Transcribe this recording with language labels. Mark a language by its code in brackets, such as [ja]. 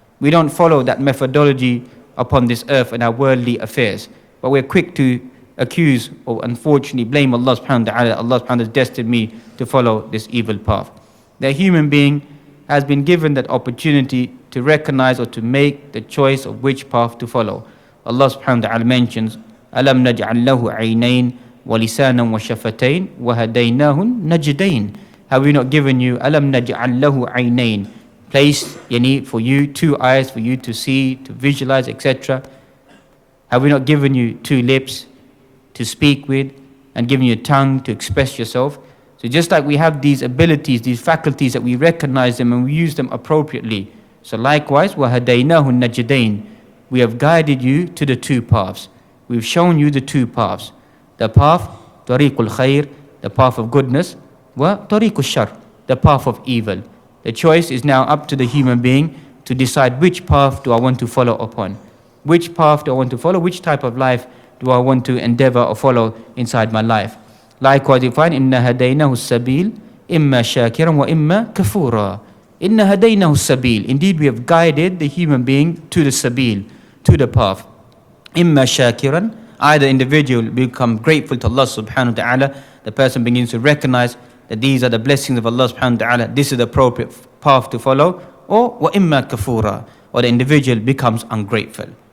[en] We don't follow that methodology upon this earth in our worldly affairs, but we're quick to accuse or unfortunately blame Allah subhanahu wa ta'ala. Allah subhanahu wa ta'ala has destined me to follow this evil path. The human being has been given that opportunity to recognize or to make the choice of which path to follow. Allah subhanahu wa ta'ala mentions, [ar] أَلَمْ نَجْعَلْ لَهُ عَيْنَيْنِ وَلِسَانًا وَشَفَتَيْنِ وَهَدَيْنَاهُ نَجْدَيْنِ. [en] Have we not given you, [ar] أَلَمْ نَجْعَلْ لَهُ عَيْنَيْنِ, [en] placed for you 2 eyes for you to see, to visualize, etc. Have we not given you 2 lips to speak with and given you a tongue to express yourself? So just like we have these abilities, these faculties, that we recognize them and we use them appropriately. So likewise, [ar] وَهَدَيْنَاهُ النَّجْدَيْنِ, [en] we have guided you to the 2 paths. We've shown you the 2 paths. The path, [ar] طريق الخير, [en] the path of goodness, [ar] وطريق الشر, [en] the path of evil. The choice is now up to the human being to decide which path do I want to follow upon. Which path do I want to follow? Which type of life do I want to endeavor or follow inside my life? Likewise, you find, [ar] إِنَّا هَدَيْنَاهُ السَّبِيلِ إِمَّا شَاكِرًا وَإِمَّا كَفُورًا. إِنَّا هَدَيْنَاهُ السَّبِيلِ. [en] Indeed, we have guided the human being to the sabil, to the path. [ar] إِمَّا شَاكِرًا. [en] Either individual will become grateful to Allah subhanahu wa ta'ala, the person begins to recognize that these are the blessings of Allah subhanahu wa ta'ala, this is the appropriate path to follow, or [ar] وَإِمَّا كَفُورًا, [en] or the individual becomes ungrateful.